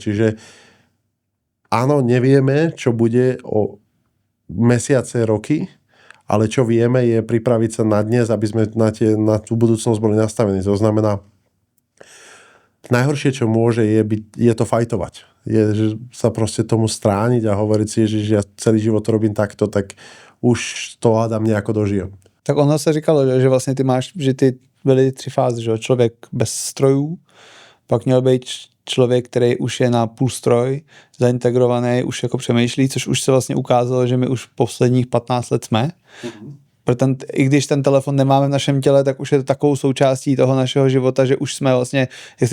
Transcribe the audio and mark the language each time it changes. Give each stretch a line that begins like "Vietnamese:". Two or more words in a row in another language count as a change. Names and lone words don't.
Slovak: Čiže áno, nevieme, čo bude o mesiace, roky, ale čo vieme je pripraviť sa na dnes, aby sme na tú budúcnosť boli nastavení. To znamená, najhoršie, čo môže, je to fajtovať. Je, že sa proste tomu strániť a hovoriť si, že ja celý život to robím takto, tak už to hádam nejako dožijem.
Czech: Tak ono se říkalo, že vlastně ty máš, že ty byly 3 fáze, že člověk bez strojů, pak měl být člověk, který už je na půl stroj, zaintegrovaný, už jako přemýšlí, což už se vlastně ukázalo, že my už posledních 15 let jsme. I když ten telefon nemáme v našem těle, tak už je to takovou součástí toho našeho života, že už jsme vlastně, jak se